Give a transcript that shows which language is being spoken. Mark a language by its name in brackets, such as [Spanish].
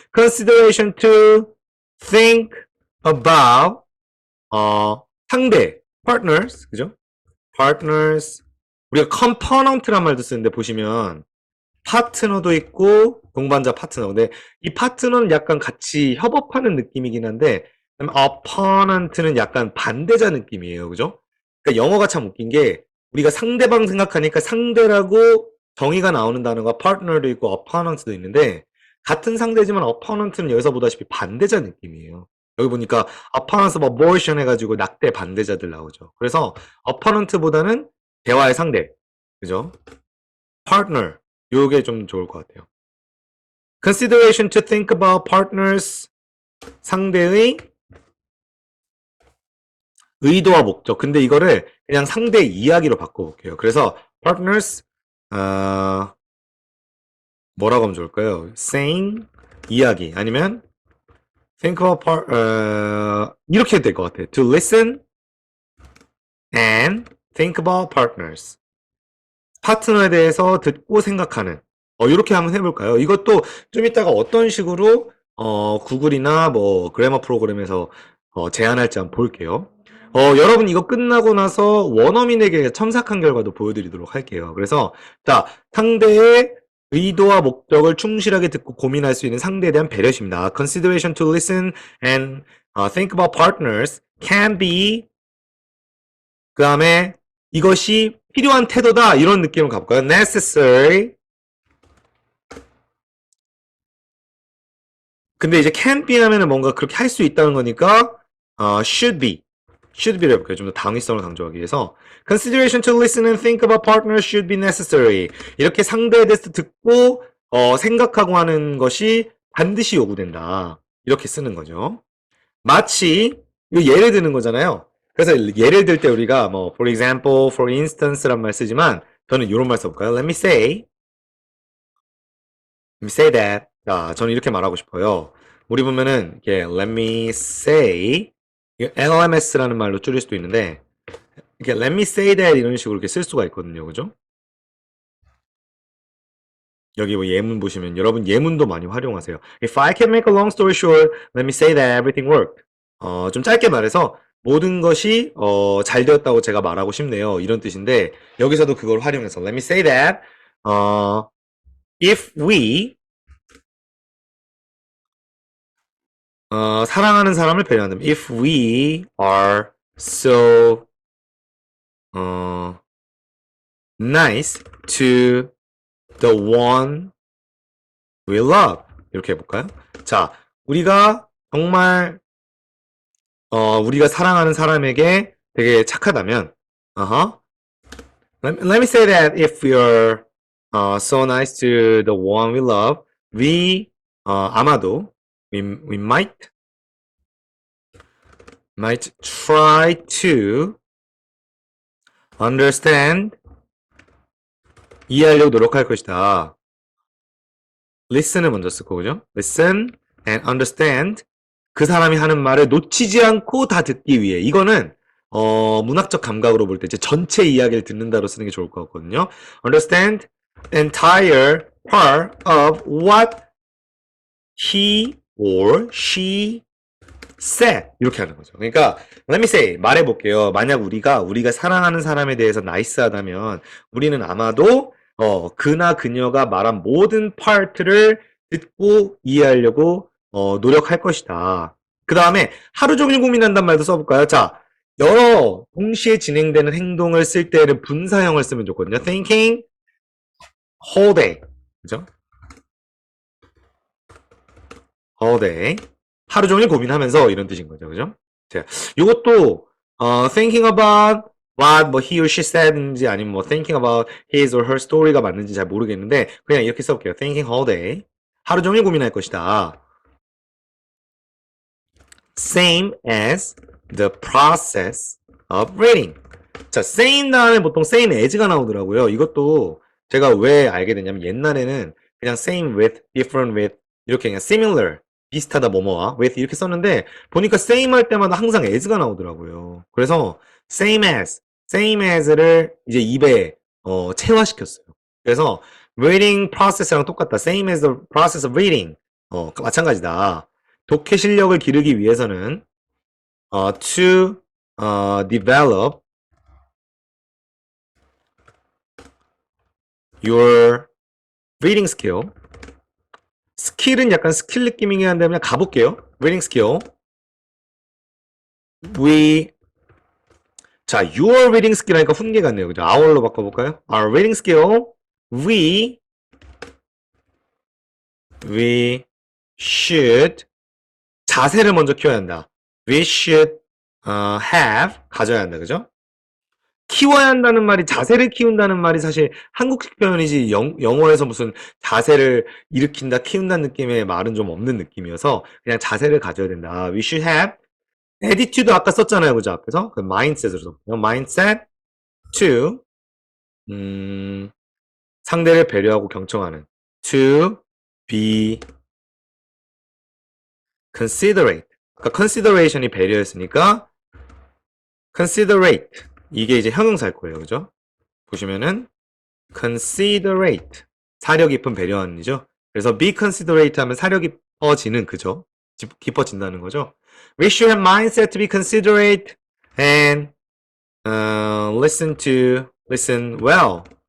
[English] consideration to think about 상대 partners 그죠? [Korean] partners 우리가 component란 말도 쓰는데 보시면 파트너도 있고 동반자 파트너 근데 이 파트너는 약간 같이 협업하는 느낌이긴 한데 opponent는 약간 반대자 느낌이에요 그죠? 그러니까 영어가 참 웃긴 게 우리가 상대방 생각하니까 상대라고 정의가 나오는 단어가 partner도 있고 opponent도 있는데 같은 상대지만 opponent는 여기서 보다시피 반대자 느낌이에요. 여기 보니까 [English] opponent of abortion [Korean] 해가지고 낙태 반대자들 나오죠. 그래서 opponent보다는 대화의 상대, 그죠? partner. 요게 좀 좋을 것 같아요. [English] consideration to think about partners. [Korean] 상대의 의도와 목적. 근데 이거를 그냥 상대의 이야기로 바꿔볼게요. 그래서 partners, 뭐라고 하면 좋을까요? [English] saying, 이야기. [Korean] 아니면 think about 이렇게 될 것 같아요. [English] to listen and think about partners. [Korean] 파트너에 대해서 듣고 생각하는. 이렇게 한번 해볼까요? 이것도 좀 이따가 어떤 식으로 구글이나 뭐 그래머 프로그램에서 제안할지 한번 볼게요. 여러분 이거 끝나고 나서 원어민에게 첨삭한 결과도 보여드리도록 할게요. 그래서 자, 상대의 의도와 목적을 충실하게 듣고 고민할 수 있는 상대에 대한 배려심이다. [English] Consideration to listen and think about partners can be [Korean] 그 다음에 이것이 필요한 태도다 이런 느낌으로 가볼까요? [English] necessary. [Korean] 근데 이제 can be 하면은 뭔가 그렇게 할 수 있다는 거니까 should be. [English] should be를 해볼게요. [Korean] 좀 더 당위성을 강조하기 위해서 [English] consideration to listen and think about partners should be necessary. [Korean] 이렇게 상대에 대해서 듣고 생각하고 하는 것이 반드시 요구된다. 이렇게 쓰는 거죠. 마치 이거 예를 드는 거잖아요. 그래서 예를 들 때 우리가 뭐 [English] for example, for instance [Korean] 란 말 쓰지만 저는 이런 말 써볼까요? [English] Let me say that. [Korean] 자, 저는 이렇게 말하고 싶어요. 우리 보면은 이게 let me say LMS라는 말로 줄일 수도 있는데 이렇게 [English] let me say that [Korean] 이런 식으로 이렇게 쓸 수가 있거든요. 그죠? 여기 뭐 예문 보시면 여러분 예문도 많이 활용하세요. [English] If I can make a long story short, let me say that everything worked. [Korean] 좀 짧게 말해서 모든 것이 잘 되었다고 제가 말하고 싶네요. [English] 이런 뜻인데 여기서도 그걸 활용해서 let me say that if we [Korean] 사랑하는 사람을 배려한다면 [English] if we are so nice to the one we love 이렇게 해볼까요? [Korean] 자, 우리가 정말 우리가 사랑하는 사람에게 되게 착하다면 uh-huh. [English] Let me say that if you're so nice to the one we love, we 아마도 we might try to understand [Korean] 이해하려고 노력할 것이다. listen을 먼저 쓸 거죠. [English] listen and understand [Korean] 그 사람이 하는 말을 놓치지 않고 다 듣기 위해 이거는 문학적 감각으로 볼 때 이제 전체 이야기를 듣는다로 쓰는 게 좋을 것 같거든요. [English] understand entire part of what he or she said 이렇게 하는 거죠. [Korean] 그러니까 let me say 말해볼게요. 만약 우리가 사랑하는 사람에 대해서 나이스하다면 우리는 아마도 그나 그녀가 말한 모든 파트를 듣고 이해하려고 노력할 것이다. 그 다음에 하루 종일 고민한단 말도 써볼까요? 자, 여러 동시에 진행되는 행동을 쓸 때는 분사형을 쓰면 좋거든요. [English] thinking whole day. 그죠? whole day. [Korean] 하루 종일 고민하면서 이런 뜻인 거죠. 그죠? 자, 이것도 thinking about what 뭐 he or she said인지 아니면 뭐 [English] thinking about his or her story [Korean] 가 맞는지 잘 모르겠는데 그냥 이렇게 써볼게요. [English] thinking all day. [Korean] 하루 종일 고민할 것이다. [English] Same as the process of reading. [Korean] 자, same 다음에 보통 same as가 나오더라고요. 이것도 제가 왜 알게 됐냐면 옛날에는 그냥 [English] same with, different with [Korean] 이렇게 그냥 similar 비슷하다 뭐뭐와 with 이렇게 썼는데 보니까 same 할 때마다 항상 as가 나오더라고요. 그래서 same as를 이제 입에 체화시켰어요. 그래서 reading process랑 똑같다. [English] same as the process of reading. [Korean] 마찬가지다. 독해 실력을 기르기 위해서는 [English] to develop your reading skill. [Korean] 스킬은 약간 스킬 느낌이긴 한데 그냥 가볼게요. reading skill. 자, your reading skill 하니까 훈계 같네요. 그죠? our로 바꿔볼까요? Our reading skill. We should 자세를 먼저 키워야 한다. [English] We should have [Korean] 가져야 한다. 그죠? 키워야 한다는 말이 자세를 키운다는 말이 사실 한국식 표현이지 영어에서 무슨 자세를 일으킨다, 키운다는 느낌의 말은 좀 없는 느낌이어서 그냥 자세를 가져야 된다. [English] We should have attitude 아까 썼잖아요. [Korean] 그죠? 앞에서. 그 mindset으로 썼고요. [English] mindset to [Korean] 상대를 배려하고 경청하는 [English] to be considerate. [Korean] 그러니까 consideration이 배려였으니까 considerate. 이게 이제 형용사일 거예요. 그죠? 보시면은 considerate. 사려 깊은 배려하는이죠. 그래서 be considerate 하면 사려 깊어지는 그죠? 깊어진다는 거죠. [English] We should have mindset to be considerate and listen well.